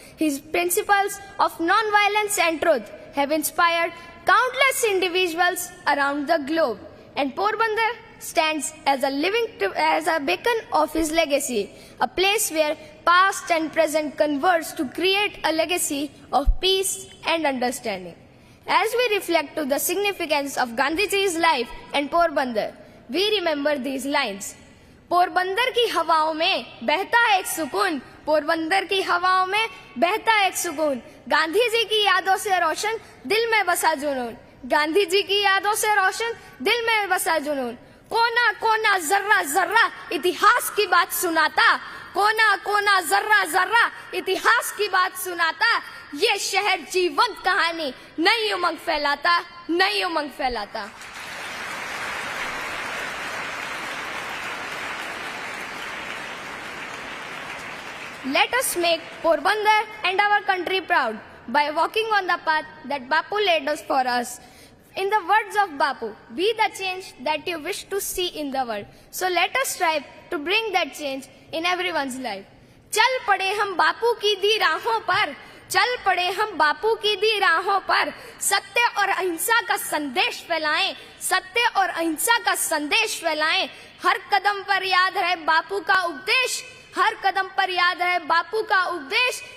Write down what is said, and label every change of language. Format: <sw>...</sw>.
<en>His principles of non-violence and truth have inspired countless individuals around the globe, and Porbandar stands as a beacon of his legacy, a place where past and present converge to create a legacy of peace and understanding. As we reflect to the significance of Gandhiji's life and Porbandar, we remember these lines.</en> <hi>Porbandar की हवाओं में बहता एक सुकून, पोरबंदर की हवाओं में बहता एक सुकून, गांधी जी की यादों से रोशन दिल में बसा जुनून, गांधी जी की यादों से रोशन दिल में बसा जुनून. कोना कोना जर्रा जर्रा इतिहास की बात सुनाता, कोना कोना जर्रा जर्रा इतिहास की बात सुनाता, ये शहर जीवंत कहानी नई उमंग फैलाता, नई उमंग फैलाता.</hi> <en>Let us make Porbandar and our country proud by walking on the path that Bapu laid us for us. In the words of Bapu, be the change that you wish to see in the world. So let us strive to bring that change in everyone's life.</en> <hi>चल पड़े हम बापू की दी राहों पर, चल पड़े हम बापू की दी राहों पर, सत्य और अहिंसा का संदेश फैलाएं, सत्य और अहिंसा का संदेश फैलाएं. हर कदम पर याद रहे बापू का उपदेश, हर कदम पर याद रहे बापू का उपदेश.</hi>